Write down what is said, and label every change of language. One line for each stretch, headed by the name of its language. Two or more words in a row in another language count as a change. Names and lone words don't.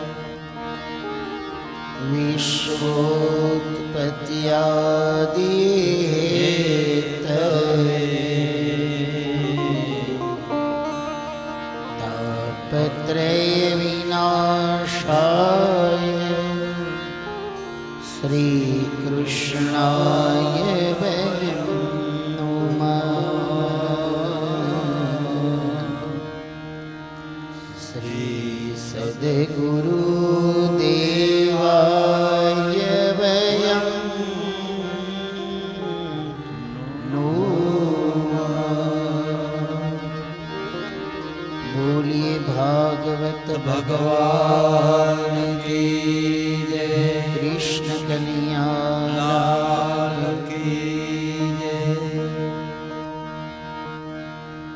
Sanskrit: विश्वोत्पत्त्यादिहेतवे तापत्रयविनाशाय श्रीकृष्णाय वयं नुमः। श्री सद्गुरुदेवाय वयं नुमः।
Hindi: बोलिए भागवत भगवान की जय। कृष्ण कन्हैया लाल की जय।